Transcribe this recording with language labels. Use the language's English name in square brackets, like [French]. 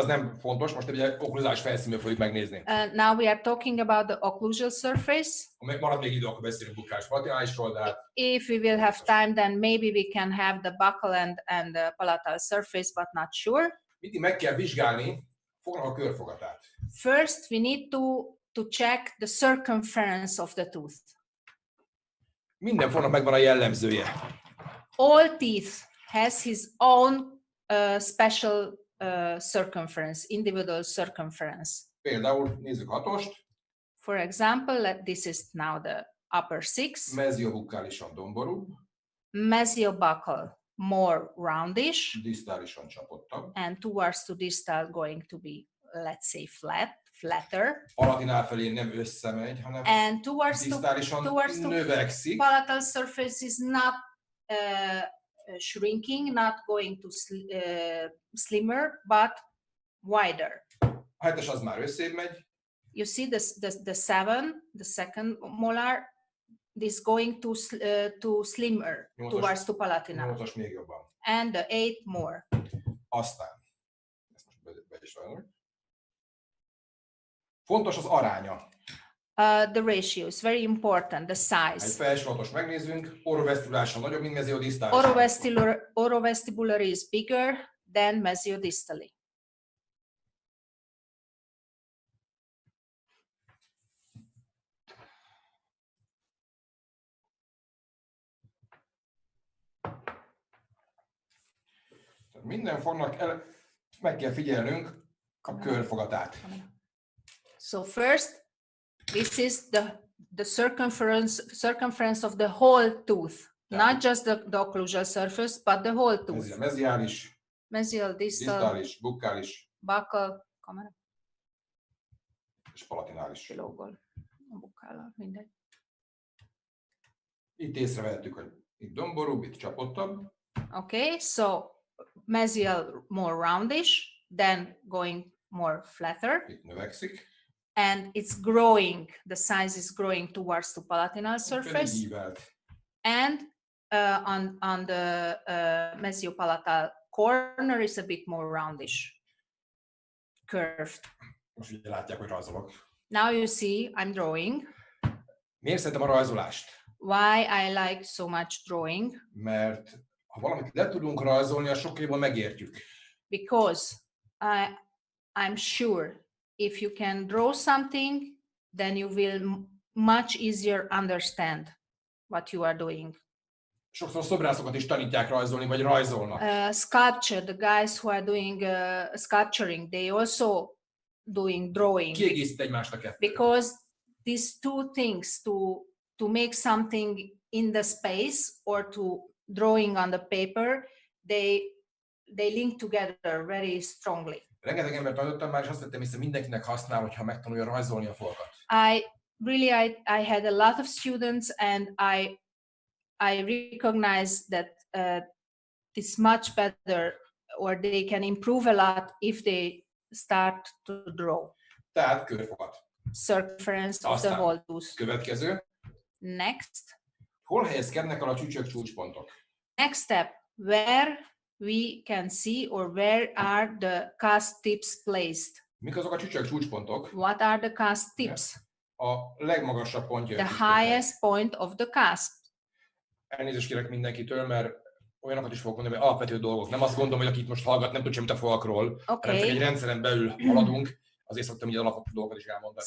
[Hungarian] az nem fontos, most egy okkluzális felszínről fogjuk megnézni. [English] now we are talking about the occlusal surface. [Hungarian] Ha marad még idő, akkor beszélünk bukkális palatinálisról, de hát [English] If we will have time, then maybe we can have the buccal and the palatal surface, but not sure. [Hungarian] mindig meg kell vizsgálni fognak a körfogatát. [English] First, we need to check the circumference of the tooth. [Hungarian] Minden fognak megvan a jellemzője. [English] All teeth has his own special circumference, individual circumference. [Hungarian] Például nézzük hatost. [English] For example, this is now the upper six. [Hungarian] Meziobukkálisan domborúbb. [English] Meziobuccal more roundish. [Hungarian] Disztálisan csapottabb. [English] And towards to distal going to be, let's say, flatter. [Hungarian] Palatinál felé nem összemegy, hanem [English] and towards [Hungarian] disztálisan növekszik. [English] Palatal surface is not shrinking, not going to slimmer, but wider. [Hungarian] A hetes az már összébb megy. [English] You see the second molar, this going to slimmer towards to palatinal. [Hungarian] 8-as még jobban. [English] And the 8 more. [Hungarian] Aztán, ezt most be is várjuk. Fontos az aránya. [English] The ratio is very important, the size. [Hungarian] Egy felső hatos megnézzünk, orovesztibulásan nagyobb, mint meziodistális. [English] Orovestibular is bigger than mesiodistally. [Hungarian] Minden fognak meg kell figyelnünk a körfogatát. [English] So first, this is the circumference of the whole tooth, not just the occlusal surface, but the whole tooth. [Hungarian] Meziális, [English] mesial, distal, [Hungarian] disztális, bukkális, [English] buccal, kamera, [Hungarian] és palatinális. kilógol, a buccal, mindegy. Itt észrevehetjük, hogy itt domborúbb, itt csapottabb. [English] Okay, so mesial more roundish, then going more flatter. [Hungarian] Itt növekszik. [English] And it's growing, the size is growing towards the palatinal surface. And on the mesiopalatal corner is a bit more roundish, curved. [Hungarian] Most ugye látják, hogy rajzolok. [English] Now you see I'm drawing. [Hungarian] Miért szeretem a rajzolást? [English] Why I like so much drawing? [Hungarian] Mert ha valamit le tudunk rajzolni, azt sokkal jobban megértjük. [English] Because I'm sure if you can draw something, then you will much easier understand what you are doing. [Hungarian] Sokszor szobrászokat is tanítják rajzolni, vagy rajzolnak. [English] Sculpture, the guys who are doing sculpturing, they also doing drawing. [Hungarian] Kiegészít egymást a kettő. [English] Because these two things, to make something in the space or to drawing on the paper, they link together very strongly. [Hungarian] Rengeteg embert tanítottam már, és azt vettem észre, mindenkinek használ, hogyha megtanulja rajzolni a fogakat. [English] I had a lot of students, and I recognize that it's much better, or they can improve a lot if they start to draw. [Hungarian] Tehát körfogat. [English] Circumference of the whole tooth. [Hungarian] Következő. [English] Next. [Hungarian] Hol helyezkednek el a csücsök csúcspontok? [English] Next step, where we can see or where are the cusp tips placed. [Hungarian] Mik azok a csücsök csúcspontok? [English] What are the cusp tips? [Hungarian] A legmagasabb pontja. [English] The highest point of the cusp. [Hungarian] Elnézést kérek mindenkitől, mert olyanokat is fogok mondani, hogy alapvető dolgok. Nem azt gondolom, hogy akit most hallgat, nem tud semmit a falakról, hanem csak egy rendszeren belül haladunk, azért szoktam így alapvető dolgokat is elmondani.